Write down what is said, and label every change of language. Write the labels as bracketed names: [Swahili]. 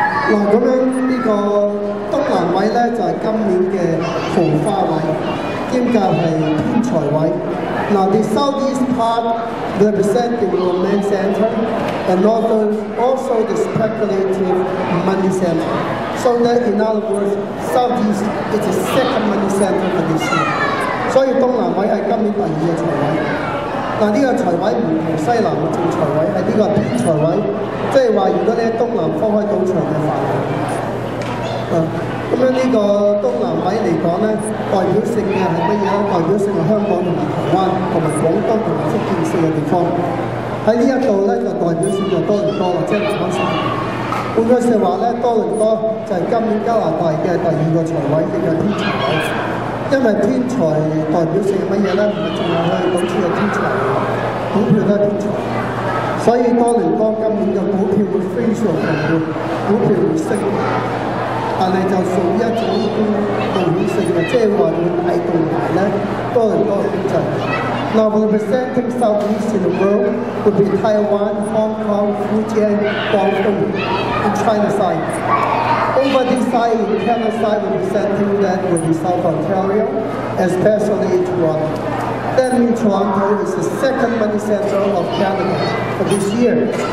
[Cantonese] 嗱，咁樣呢個東南位咧就係今年嘅桃花位，兼夾係偏財位。 [English] Now the southeast part represents the romance center and also the speculative money center. So that in other words, southeast is the second money center for this year. [Cantonese] 所以東南位係今年第2個財位。嗱呢個財位唔同西南嘅正財位，係呢個偏財位，即係話如果你喺東南方開賭場嘅範圍。咁樣呢個東南位嚟講咧，代表性嘅係乜嘢咧？代表性係香港同埋台灣同埋廣東同埋福建4個地方。喺呢一度咧就代表性就多倫多啦，即係南灣市。換句説話咧，多倫多就係今年加拿大嘅第2個財位，亦係偏財位。因為偏財代表性係乜嘢咧？唔係淨係去賭錢嘅偏財，股票都係偏財。所以多倫多今年嘅股票會非常強烈，股票會升。但係就屬於一種導演性嘅，即係話會帶動埋咧多倫多嘅經濟。 [English] Now representing Southeast in the world would be Taiwan, Hong Kong, Fujian, Guangdong, and China side. Over this side, in Canada side, representing that would be South Ontario, especially Toronto. That means Toronto is the second money center of Canada for this year.